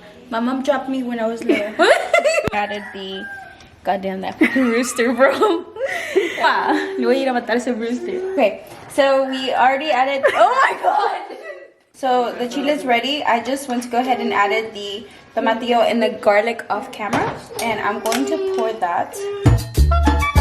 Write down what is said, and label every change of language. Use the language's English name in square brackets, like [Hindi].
[English] My mom dropped me when I was little. Added the goddamn that rooster, bro. [Spanish] Wow, le voy a ir a matar ese rooster. [English] Okay, so we already added. Oh my god! So the chile is ready. I just went to go ahead and added the tomatillo and the garlic off camera, and I'm going to pour that.